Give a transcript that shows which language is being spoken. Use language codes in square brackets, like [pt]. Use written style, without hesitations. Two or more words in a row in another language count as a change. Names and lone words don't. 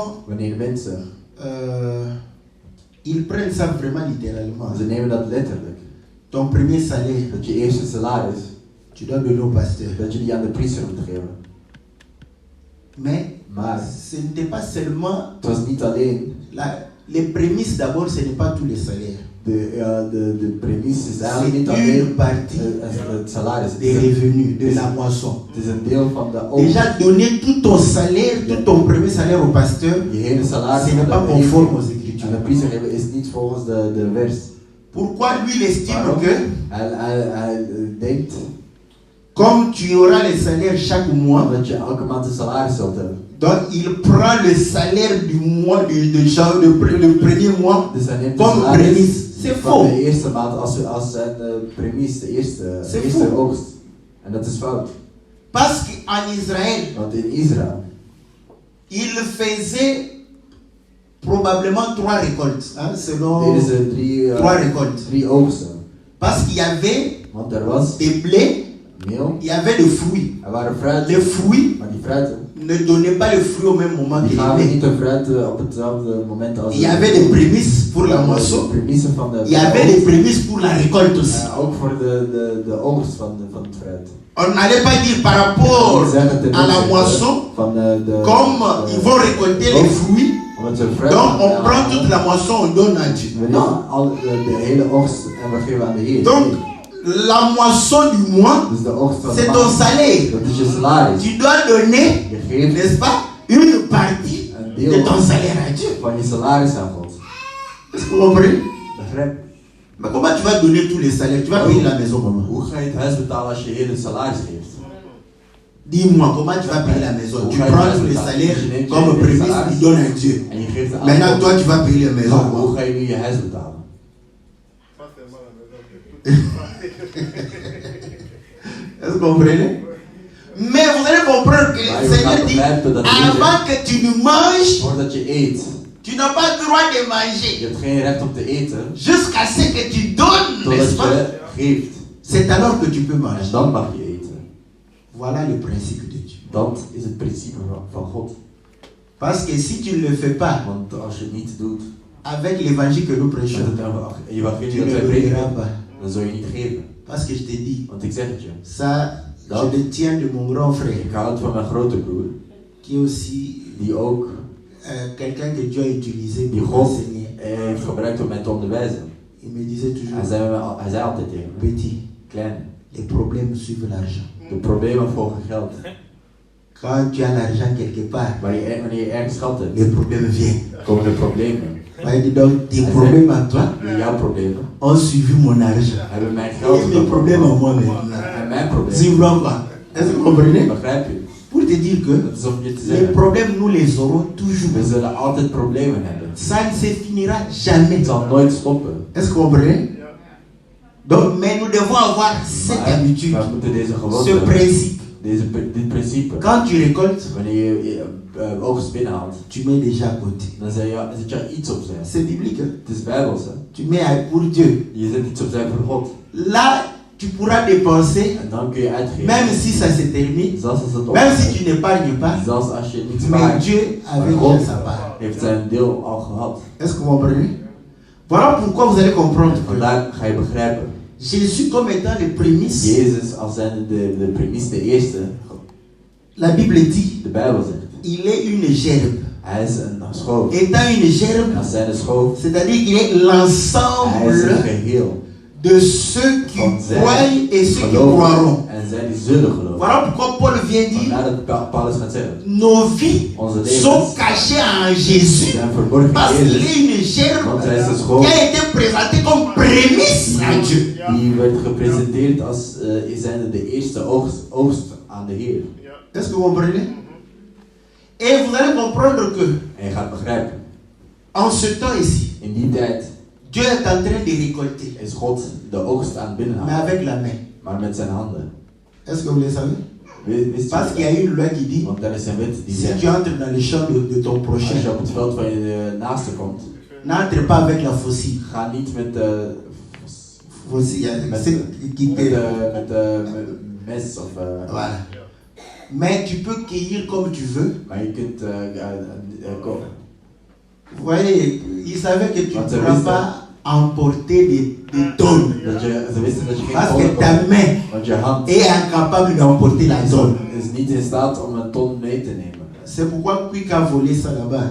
[nl] wanneer mensen, [fr] ils prennent ça vraiment littéralement. [nl] ze nemen dat letterlijk. [fr] Ton premier salaire, [nl] Dat je eerste salaris, [fr] tu dois donner au pasteur. [nl] dat je die aan de priester moet geven. [fr] Mais ce n'était pas seulement [nl] Het was niet alleen [fr] les prémices d'abord, ce n'est pas tous les salaires. [nl] de premisse is eigenlijk [fr] C'est [nl] niet [fr] une [nl] alleen [fr] partie [nl] het salaris. [fr] des revenus, de la moisson. [nl] Het is een deel van de oogst. [fr] Déjà donner tout ton salaire, tout ton premier salaire au pasteur, [nl] Je hele salaris [fr] ce n'est pas conforme aux Écritures. [nl] aan de priester geven is niet volgens de vers. [fr] Pourquoi lui il estime [nl] Waarom? [fr] que [nl] Hij denkt [fr] comme tu auras les salaires chaque mois, [nl] dat je elke maand een salaris zult hebben. [fr] donc il prend le salaire du mois, le premier mois [nl] Dus hij neemt de [fr] comme [nl] salaris [fr] prémisse. C'est [nl] van [fr] faux. [nl] de eerste maand als zijn premies, de eerste [fr] faux. [nl] oogst. En dat is fout. [fr] Parce qu'en Israël, [nl] Want in Israël, [fr] il faisait probablement 3 récoltes, hein, selon [nl] deden ze [fr] 3 récoltes. [nl] 3 oogsten. [fr] Parce qu'il y avait [nl] Want er was [fr] des blés, [nl] meel, [fr] il y avait des fruits. [nl] er waren fruiten, [fr] Les fruits [nl] maar die fruiten, [fr] ne donnaient pas les fruits au même moment que [nl] die [fr] les [nl] gaven [fr] blés. [nl] niet de fruiten op hetzelfde moment als [fr] Il y avait des prémices pour la moisson, [nl] de premissen van de [fr] il y avait des prémices pour la récolte aussi. [nl] ook voor de oogst van het fruit. [fr] On n'allait pas dire par rapport à la moisson, comme ils vont récolter les fruits, donc on prend toute la moisson, on donne à Dieu. Non. [nl] De hele oogst en we geven aan de Heer. [fr] Donc, la moisson du mois, [nl] Dus de oogst van de [fr] c'est [nl] maand, [fr] ton salaire. [nl] dat is je salaris. [fr] Tu dois donner, [nl] Je geeft [fr] n'est-ce pas, une partie [nl] een [fr] de [nl] deel [fr] ton salaire à Dieu. [nl] van je salaris aan God. [fr] Est-ce que vous comprenez? [nl] Begrijp? [fr] Mais comment tu vas donner tous les salaires? Tu vas payer la maison comment? [nl] Hoe ga je het huis betalen als je hele salaris geeft? [fr] Dis-moi, comment tu vas payer la maison? Tu prends tous les salaires comme prémisse, tu donnes à Dieu. [nl] En je geeft de [fr] Maintenant, toi, tu vas payer la maison. [nl] Maar hoe ga je nu je huis betalen? [fr] Est-ce que vous comprenez? Mais vous allez comprendre que le Seigneur dit, avant que tu ne manges, [nl] Voordat je eet, [fr] Tu n'as pas le droit de [nl] Je [fr] manger [nl] hebt geen recht om te eten [fr] jusqu'à ce que tu donnes, n'est-ce [nl] totdat [fr] pas? [nl] je geeft. [fr] C'est alors que tu peux [nl] En [fr] manger. [nl] dan mag je eten. [fr] Voilà le principe de Dieu. [nl] Dat is het principe van God. [fr] Parce que si tu ne le fais pas [nl] Want als je het niet doet [fr] avec l'évangile que nous [nl] met [fr] prêchons, [nl] het [fr] tu [nl] evangelie [fr] ne [nl] dat wij [fr] le verras [nl] prediken, [fr] pas. [nl] dan zul je niet geven. [fr] Parce que je te dis, [nl] Want ik zeg het je. [fr] ça, je le tiens de mon grand [nl] Ik [fr] frère, [nl] haal het van mijn grote broer, [fr] qui est aussi [nl] die ook [fr] quelqu'un que Dieu a utilisé [nl] die [fr] pour [nl] God [fr] enseigner. [nl] heeft gebruikt om mij te onderwijzen. [fr] Il me disait [nl] Hij [fr] toujours, [nl] zei altijd tegen me, [fr] petit, [nl] klein, [fr] les problèmes suivent l'argent. [nl] de problemen volgen geld. [fr] Quand tu as l'argent quelque part, [nl] Wanneer je ergens geld hebt, [fr] les problèmes viennent. [nl] komen er problemen. [fr] Ouais, dis donc, tes problèmes à toi [nl] Jouw problemen [fr] ont suivi mon argent. [nl] hebben mijn geld [fr] Et mes problèmes à moi maintenant. [nl] En mijn [fr] Tu [nl] problemen. [fr] vois pas? Est-ce que vous comprenez? [nl] Begrijp je? [fr] Pour te dire que [nl] Dat is om je te [fr] les [nl] zeggen. [fr] problèmes, nous les aurons toujours. [nl] We zullen altijd problemen hebben. [fr] Ça ne se finira jamais. [nl] Het zal nooit stoppen. [fr] Est-ce que vous comprenez? Donc, mais nous devons avoir cette habitude, [nl] Maar we moeten deze [fr] ce [nl] gewoonte, [fr] principe. [nl] dit principe, [fr] Quand tu récoltes, [nl] wanneer je oogst binnenhaalt, [fr] tu mets déjà à côté. [nl] dan zet je iets opzij. [fr] C'est biblique. Hein? [nl] Het is bijbels, hè? [fr] Tu mets pour Dieu. [nl] Je zet iets opzij voor God. [fr] Là, tu pourras dépenser, [nl] En dan kun je uitgeven. [fr] même si ça se termine, [nl] Zelfs als het [fr] même si [nl] opgaat. [fr] tu n'épargnes pas. [nl] Zelfs als je niet [fr] Mais [nl] spaart. [fr] Dieu avait [nl] Maar God [fr] déjà sa part. [nl] heeft zijn deel al gehad. [fr] Est-ce que vous comprenez? Voilà pourquoi vous allez comprendre que [nl] Vandaar ga je begrijpen. [fr] Jésus comme étant les prémices, [nl] Jezus als zijn de premies, de eerste. [fr] la Bible dit, [nl] De Bijbel zegt. [fr] il est une gerbe. [nl] Hij is een schoof. [fr] Étant une gerbe, [nl] En als zijn schoof, [fr] c'est-à-dire qu'il est [nl] hij is een [fr] l'ensemble [nl] geheel. [fr] de ceux qui [nl] Van [fr] croient [nl] zijn [fr] et ceux qui [nl] geloven [fr] croiront. [nl] en zij die zullen geloven. [fr] Voilà pourquoi Paul vient dire, [nl] Vandaar dat Paulus gaat zeggen. [fr] nos vies [nl] Onze [fr] sont [nl] levens [fr] cachées en Jésus [nl] zijn verborgen [fr] parce [nl] in [fr] qu'il [nl] Jezus. [fr] est une gerbe [nl] Want hij is een [fr] qui [nl] schoof [fr] a été présentée comme prémisse à Dieu. [nl] die werd gepresenteerd als zijnde de eerste oogst aan de Heer. [fr] Est-ce que vous comprenez? Et vous allez comprendre que [nl] En je gaat begrijpen, [fr] en ce temps ici, [nl] in die tijd [fr] Dieu est en train de récolter, [nl] is God de oogst aan het [fr] mais [nl] binnenhalen, [fr] avec la main. [nl] maar met zijn handen. [fr] Est-ce que vous le savez? [nl] Wist [fr] Parce qu'il y [nl] je [fr] a une loi qui dit, [nl] Want er is een wet die [fr] si [nl] zegt, [fr] tu entres dans le champ de ton prochain, [nl] als je op het veld van je naaste komt, [fr] n'entre pas avec la faucille. [nl] ga niet met de [fr] Faucille, c'est qui te... [nl] mes of... [fr] Voilà. Mais tu peux cueillir comme tu veux. [nl] maar je kunt [fr] Vous voyez, il savait que tu ne [nl] Want ze [fr] pourras [nl] wisten- [fr] pas emporter des tonnes. [nl] ze wisten dat je geen [fr] Parce ton que ta [nl] kon, [fr] main [nl] want je hand [fr] est incapable d'emporter la tonne. [nl] is niet in staat om een ton mee te nemen. [fr] C'est pourquoi Quick a volé ça là-bas.